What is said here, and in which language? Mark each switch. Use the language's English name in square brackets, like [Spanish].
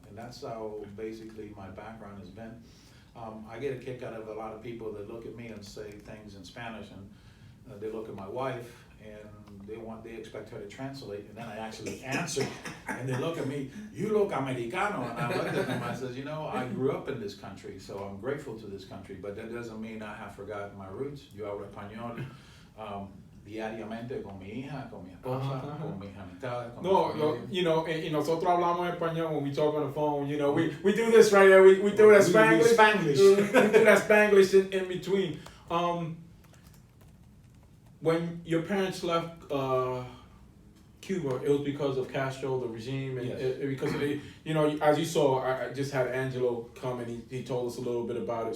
[English] And that's how basically my background has been. I get a kick out of a lot of people that look at me and say things in Spanish, and they look at my wife and they expect her to translate, and then I actually answer, and they look at me, you look Americano, and I look at them, I says, I grew up in this country, so I'm grateful to this country, but that doesn't mean I have forgotten my roots. [Spanish] Yo hablo español diariamente con mi hija, con mi esposa, con mis amistades, con mi familia. Y nosotros hablamos español [English] when we talk on the phone. We do this right there. We do that Spanglish. We do that Spanglish in between. When your parents left Cuba, it was because of Castro, the regime, and Yes. because of as you saw, I just had Angelo come and he told us a little bit about it.